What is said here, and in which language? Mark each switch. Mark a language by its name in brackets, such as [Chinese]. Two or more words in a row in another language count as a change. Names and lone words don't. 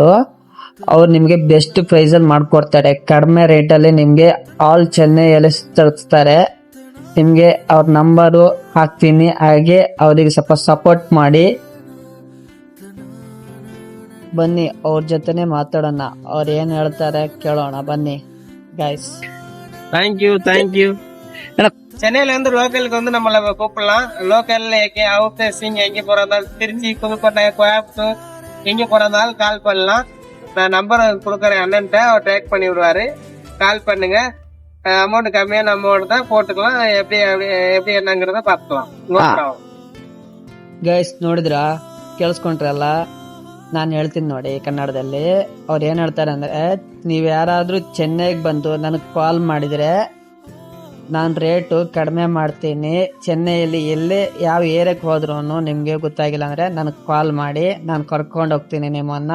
[Kannada] ಅವ್ರು ನಿಮ್ಗೆ [English] best price [Kannada] ಅಲ್ಲಿ ಮಾಡ್ಕೊಡ್ತಾರೆ. ಕಡಿಮೆ ರೇಟ್ ಅಲ್ಲಿ ನಿಮ್ಗೆ ಆಲ್ ಚೆನ್ನೈಯಲ್ಲಿ ಸುತ್ತಾಡಿಸ್ತಾರೆ. ನಿಮ್ಗೆ ಅವ್ರ ನಂಬರು ಹಾಕ್ತೀನಿ. ಹಾಗೆ ಅವ್ರಿಗೆ ಸ್ವಲ್ಪ ಸಪೋರ್ಟ್ ಮಾಡಿ ಬನ್ನಿ, ಅವ್ರ ಜೊತೆನೆ ಮಾತಾಡೋಣ. ಅವ್ರು ಏನ್ ಹೇಳ್ತಾರೆ ಕೇಳೋಣ ಬನ್ನಿ ಗೈಸ್. [English] thank you. [Tamil] சென்னையில இருந்து லோக்கலுக்கு வந்து நம்மள கூப்பிடலாம். லோக்கல்ல அவுட் பேசிங் எங்க போறதாலும், திருச்சி, புதுக்கோட்டை, கோயம்புத்தூர் எங்க போறதாலும் கால் பண்ணலாம். நான் நம்பர் கொடுக்குறேன் அண்ணன்ட்ட, அவர் ட்ராக் பண்ணி விடுவாரு. கால் பண்ணுங்க. அமௌண்ட் கம்மியான அமௌண்ட் தான் போட்டுக்கலாம். எப்படி என்னங்கிறத பார்த்துக்கலாம். [Kannada] ಗೈಸ್, ನೋಡಿದ್ರಾ, ಕೇಳಿಸ್ಕೊಂಡ್ರಲ್ಲ. ನಾನು ಹೇಳ್ತೀನಿ ನೋಡಿ ಕನ್ನಡದಲ್ಲಿ. ಅವ್ರು ಏನ್ ಹೇಳ್ತಾರೆ ಅಂದ್ರೆ, ನೀವ್ ಯಾರಾದ್ರೂ ಚೆನ್ನೈಗೆ ಬಂದು ನನಗ್ ಕಾಲ್ ಮಾಡಿದ್ರೆ ನಾನು ರೇಟು ಕಡಿಮೆ ಮಾಡ್ತೀನಿ. ಚೆನ್ನೈಯಲ್ಲಿ ಎಲ್ಲೇ ಯಾವ ಏರಿಯಾಕ್ಕೆ ಹೋದ್ರು ನಿಮ್ಗೆ ಗೊತ್ತಾಗಿಲ್ಲ ಅಂದ್ರೆ ನನಗೆ ಕಾಲ್ ಮಾಡಿ, ನಾನು ಕರ್ಕೊಂಡು ಹೋಗ್ತೀನಿ ನಿಮ್ಮನ್ನ.